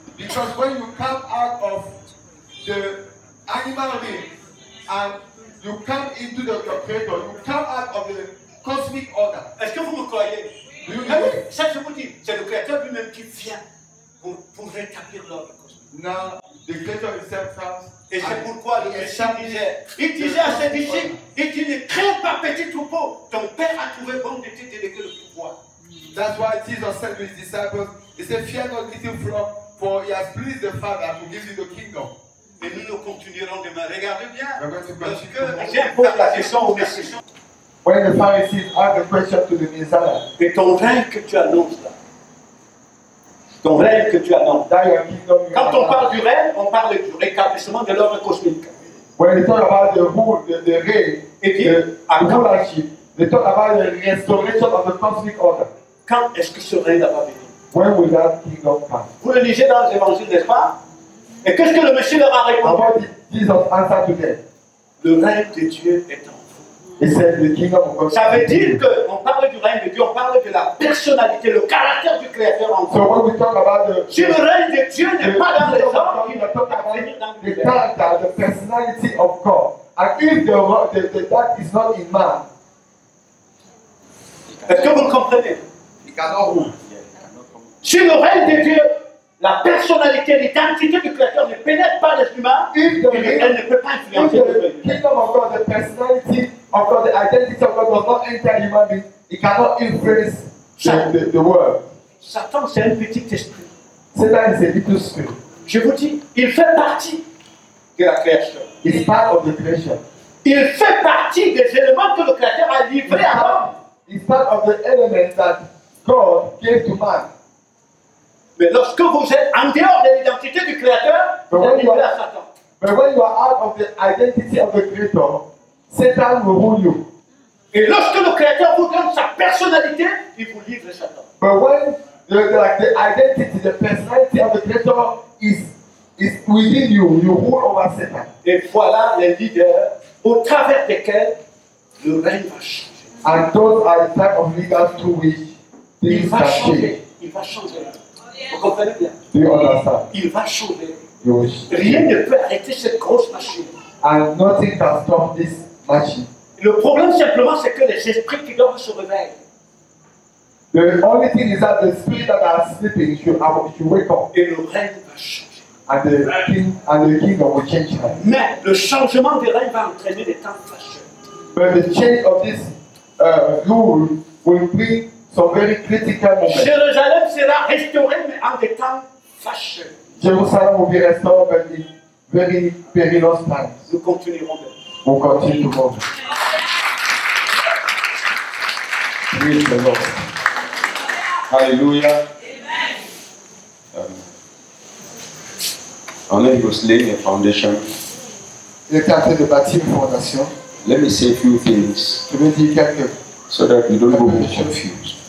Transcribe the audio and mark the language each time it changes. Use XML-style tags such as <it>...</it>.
<en>Because when you come out of the animal realm and you come into your creator, you come out of the cosmic order.</en> <fr>Est-ce que vous me croyez? Ça, je vous dis, c'est le Créateur lui-même qui vient pour rétablir l'ordre cosmique.</fr> <en>Now, the creator himself comes.</en> <fr>Et c'est pourquoi le Messie disait à ses disciples, il dit, ne crains pas petit troupeau, ton Père a trouvé bon de te déléguer le pouvoir.</fr> <en>That's why Jesus said to his disciples, he said, fear not little flock, for he has pleased the Father to give you the kingdom.</en> <fr>Et nous continuerons demain. Regardez bien. Lorsque j'ai posé la question au Messie.</fr> <en>When the Pharisees asked the question to the Messiah,</en> <fr>et ton règne que tu annonces là, ton règne que tu annonces. Quand on parle du règne, on parle du rétablissement de l'ordre cosmique.</fr> <en>When they talk about the rule, the reign, the rulership, they talk about the restoration of the cosmic order.</en> <fr>Quand est-ce que ce règne va venir?</fr> <en>When will that kingdom come?</en> <fr>Vous le lisez dans les évangiles, n'est-ce pas? Et qu'est-ce que le Messie leur a répondu?</fr> <en>And what did Jesus answer to them?</en> <fr>Le règne de Dieu est en vous.</fr> <en>He said the kingdom of God.</en> <fr>Ça veut dire qu'on parle du règne de Dieu, on parle de la personnalité, le caractère du Créateur en vous.</fr> <en>So when we talk about the,</en> <fr>si le règne de Dieu n'est pas dans les hommes, il ne peut pas venir dans</fr> <en>the character, the personality of God. And if that is not in man,</en> <fr>est-ce que vous le comprenez?</fr> <en>he cannot rule.</en> <fr>Si le règne de Dieu, la personnalité, l'identité du Créateur ne pénètre pas les humains, elle ne peut pas influencer le règne.</fr> <en>The kingdom of God, the personality of God, the identity of God does not enter human being. It cannot influence the world.</en> <fr>Satan, c'est un petit esprit.</fr> <en>Satan is a little spirit.</en> <fr>Je vous dis, il fait partie de la création.</fr> <en>It's part of the creation.</en> <fr>Il fait partie des éléments que le Créateur a livrés à l'homme.</fr> <en>It's part of the elements that God gave to man.</en> <fr>Mais lorsque vous êtes en dehors de l'identité du Créateur, vous êtes livré à Satan.</fr> <en>But when you are out of the identity of the Creator, Satan will rule you.</en> <fr>Et lorsque le Créateur vous donne sa personnalité, il vous livre Satan.</fr> <en>But when the identity, the personality of the Creator is within you, you rule over Satan.</en> <fr>Et voilà les leaders au travers desquels le règne va changer.</fr> <en>And those are the type of leaders through which things can change.</en> <fr>Il va changer. Vous comprenez bien?</fr> <en>Do you understand?</en> <fr>Il va changer.</fr> <en>Yes.</en> <fr>Rien ne peut arrêter cette grosse machine.</fr> <en>And nothing can stop this machine.</en> <fr>Le problème simplement, c'est que les esprits qui dorment se réveillent.</fr> <en>The only thing is that the spirit that are sleeping should wake up.</en> <fr>Et le règne va changer.</fr> <en>And the kingdom will change.</en> <fr>Mais le changement des règnes va entraîner des temps fâcheux.</fr> <en>But the change of this rule will bring some very critical moments.</en> <fr>Jérusalem sera restaurée, mais en des temps fâcheux.</fr> <en>Jerusalem will be restored, but in very perilous times.</en> <fr>Nous continuerons de.</fr> <en>We'll continue to go. Praise the Lord. Hallelujah. On he was laying a foundation.</en> <fr>Il était en train de bâtir une fondation.</fr> <en>Let me say a few things</en> <fr>Je vais dire quelques</fr> <en>so that you don't go confused.</en>